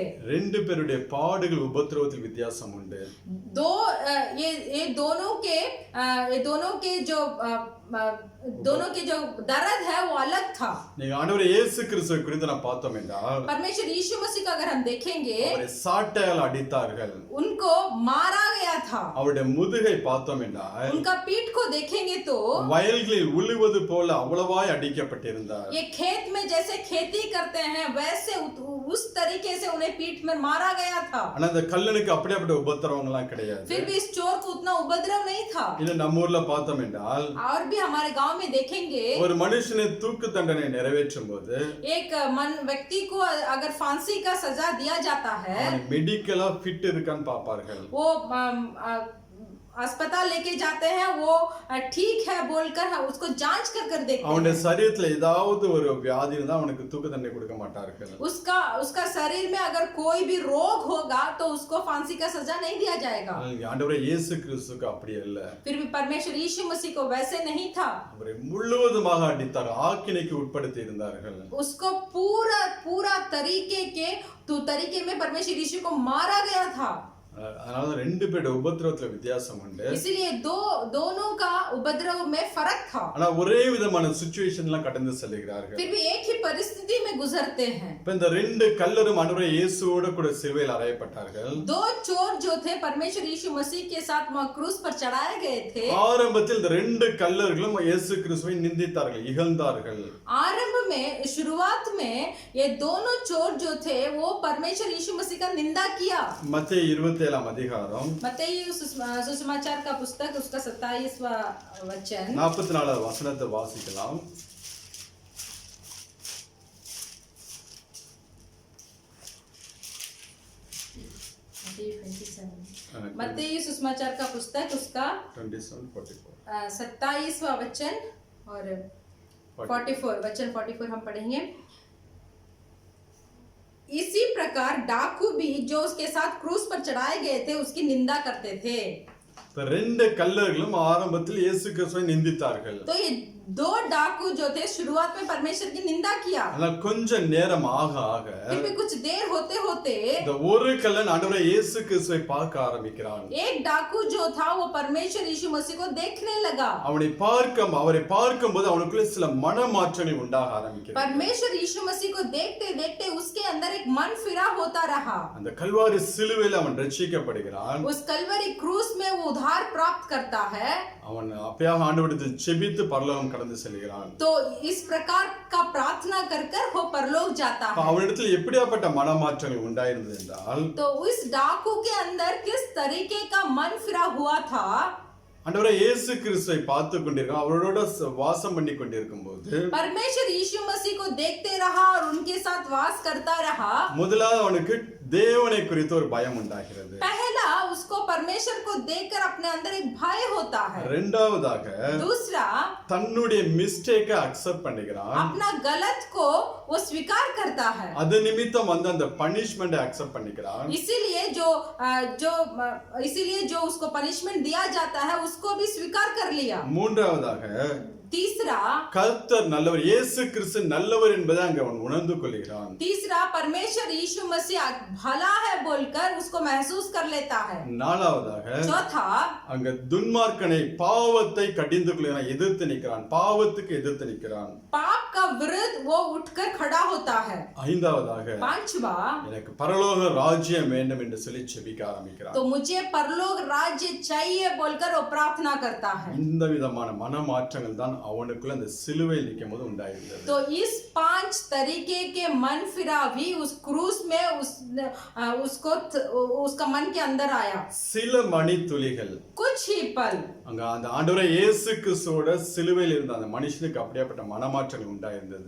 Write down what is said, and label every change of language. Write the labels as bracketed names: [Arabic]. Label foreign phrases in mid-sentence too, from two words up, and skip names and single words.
[Tamil] ரெண்டு பேருடைய பாடுகள் உபத்திரவத்தில் வித்தியாசம் உண்டு. [Hindi] दो ये दोनों के जो दर्द है वो अलग था. [Tamil] நீங்க ஆண்டவர் இயேசு கிறிஸ்துவை குறித்து நான் பார்த்தோம் என்றால் [Hindi] परमेश्वर यीशु मसीह का अगर हम देखेंगे [Tamil] அவரை சாட்டையால் அடித்தார்கள். [Hindi] उनको मारा गया था. [Tamil] அவருடைய முதுகை பார்த்தோம் என்றால் [Hindi] उनका पीठ को देखेंगे तो [Tamil] வயல்களில் உழுவது போல அவ்வளவாய் அடிக்கப்பட்டிருந்தார். [Hindi] ये खेत में जैसे खेती करते हैं वैसे उस तरीके से उन्हें पीठ में मारा गया था. [Tamil] ஆனா அந்த கல்லனுக்கு அப்படிப்பட்ட உபத்திரவங்களாம் கிடையாது. [Hindi] फिर भी इस चोर को उतना उपद्रव नहीं था. [Tamil] இல்ல நம்ம ஊர்ல பார்த்தோம் என்றால் [Hindi] और भी हमारे गांव में देखेंगे [Tamil] ஒரு மனுஷனை தூக்கு தண்டனை நிறைவேற்றும் போது [Hindi] एक व्यक्ति को अगर फांसी का सजा दिया जाता है [English] medically fit [Tamil] இருக்கான்னு பாப்பார்கள். [Hindi] वो अस्पताल लेके जाते हैं वो ठीक है बोलकर उसको जांच कर देखते [Tamil] அவனுடைய [Hindi] हैं. [Tamil] சரீரத்துல ஏதாவது ஒரு வியாதி இருந்தா அவனுக்கு தூக்கு தண்டனை கொடுக்க மாட்டார்கள். [Hindi] उसका शरीर में अगर कोई भी रोग होगा तो उसको फांसी का सजा नहीं दिया जाएगा. [Tamil] ஆண்டவரே இயேசு கிறிஸ்துவுக்கு அப்படி அல்ல. [Hindi] फिर भी परमेश्वर यीशु मसीह को वैसे नहीं था. [Tamil] அவரை முழுவதுமாக அடித்தார், ஆக்கினைக்கு உட்படுத்தி இருந்தார்கள். [Hindi] उसको पूरा तरीके में परमेश्वर यीशु को मारा गया था. [Tamil] அதனால ரெண்டு பேரோட உபத்திரவத்துல வித்தியாசம் உண்டு. [Hindi] इसीलिए दोनों का उपद्रव में फर्क था. [Tamil] ஆனா ஒரே விதமான சிச்சுவேஷன்லாம் கடந்து செல்கிறார்கள். [Hindi] फिर भी एक ही परिस्थिति में गुजरते हैं. [Tamil] இப்ப இந்த ரெண்டு கல்லரும் ஆண்டவரே இயேசுவோட கூட சிலுவையில் அறையப்பட்டார்கள். [Hindi] दो चोर जो थे परमेश्वर यीशु मसीह के साथ वहां क्रूस पर चढ़ाए गए थे. [Tamil] ஆரம்பத்தில் இந்த ரெண்டு கல்லர்களும் இயேசு கிறிஸ்துவை நிந்தித்தார்கள், இகழ்ந்தார்கள். [Hindi] आरंभ में शुरुआत में ये दोनों चोर जो थे वो परमेश्वर यीशु मसीह का निंदा किया. [Tamil] மத்தேயு 27 அதிகாரம் [Hindi] मत्ती सुसमाचार का पुस्तक उसका 27वां वचन [Tamil] 44 வசனத்தை வாசிக்கலாம். [Hindi] मत्ती सुसमाचार का पुस्तक उसका 27वां वचन और 44 वचन 44 हम पढ़ेंगे. इसी प्रकार डाकू भी जो उसके साथ क्रूस पर चढ़ाए गए थे उसकी निंदा करते थे. [Tamil] ரெண்டு கல்லர்களும் ஆரம்பத்தில் இயேசு கிறிஸ்துவை நிந்தித்தார்கள். [Hindi] तो ये दो डाकू जो थे शुरुआत में परमेश्वर की निंदा किया. [Tamil] ஆனா கொஞ்ச நேரம் ஆக [Hindi] फिर भी कुछ देर होते [Tamil] இந்த ஒரு கல்லன் ஆண்டவரே இயேசு கிறிஸ்துவை பார்க்க ஆரம்பிக்கிறான். [Hindi] एक डाकू जो था वो परमेश्वर यीशु मसीह को देखने लगा. [Tamil] அவரை பார்க்கும்போது அவனுக்குள்ள சில மனமாற்றங்கள் உண்டாக ஆரம்பிக்கிறது. [Hindi] परमेश्वर यीशु मसीह को देखते उसके अंदर एक मन फिरा होता रहा. [Tamil] அந்த கல்வாரி சிலுவையில் அவன் ரட்சிக்கப்படுகிறான். [Hindi] उस कलवरी क्रूस में वो उद्धार प्राप्त करता है. [Tamil] அவன் அப்பயாக ஆண்டவரிடத்தில் செபித்து பரலோகம் கடந்து செல்கிறான். [Hindi] तो इस प्रकार का प्रार्थना कर वो परलोक जाता है. [Tamil] அவனிடத்தில் எப்படியாப்பட்ட மனமாற்றங்கள் உண்டாயிருந்தது என்றால் [Hindi] तो उस डाकू के अंदर किस तरीके का मन फिरा हुआ था. [Tamil] ஆண்டவரே இயேசு கிறிஸ்துவை பார்த்து கொண்டிருக்கான், அவரோட வாசம் பண்ணி கொண்டிருக்கும்போது [Hindi] परमेश्वर यीशु मसीह को देखते रहा और उनके साथ वास करता रहा. [Tamil] முதலாவது அவனுக்கு தேவனை குறித்து ஒரு பயம் உண்டாகிறது. [Hindi] पहला उसको परमेश्वर को देखकर अपने अंदर एक भय होता है. [Tamil] இரண்டாவதாக [Hindi] दूसरा [Tamil] தன்னுடைய [English] mistake accept [Tamil] பண்ணிக்கிறான். [Hindi] अपना गलत को वो स्वीकार करता है. [Tamil] அது நிமித்தம் வந்து அந்த [English] punishment accept [Tamil] பண்ணிக்கிறான். [Hindi] इसीलिए जो उसको पनिशमेंट दिया जाता है उसको भी स्वीकार कर लिया. [Tamil] மூன்றாவதாக [Hindi] तीसरा [Tamil] கர்த்தர் நல்லவர், இயேசு கிறிஸ்து நல்லவர் என்பதை அங்க அவன் உணர்ந்து கொள்கிறான். [Hindi] तीसरा परमेश्वर यीशु मसीह भला है बोलकर उसको महसूस कर लेता है. [Tamil] நாலாவதாக [Hindi] चौथा [Tamil] அங்க துன்மார்க்கனை பாவத்தை கடிந்து கொள்கிறான், எதிர்த்து நிற்கிறான், பாவத்துக்கு எதிர்த்து நிற்கிறான். [Hindi] पाप का विरुद्ध वो उठकर खड़ा होता है. [Tamil] ஐந்தாவதாக [Hindi] पांचवा [Tamil] எனக்கு பரலோக ராஜ்யம் வேண்டும் என்று சொல்லி செபிக்க ஆரம்பிக்கிறான். [Hindi] तो मुझे परलोक राज्य चाहिए बोलकर वो प्रार्थना करता है. [Tamil] இந்த விதமான மனமாற்றங்கள் தான் அவனுக்குள்ள அந்த சிலுவையில் நிக்கும்போது உண்டாயிருந்தது. [Hindi] तो इस 5 तरीके के मन फिरा भी उस क्रूस में उसका मन के अंदर आया. [Tamil] சில மணித்துளிகள் [Hindi] कुछ ही पल [Tamil] அங்க அந்த ஆண்டவரே இயேசு கிறிஸ்துவோட சிலுவையில் இருந்த அந்த மனுஷனுக்கு அப்படியேப்பட்ட மனமாற்றங்கள் உண்டாயிருந்தது.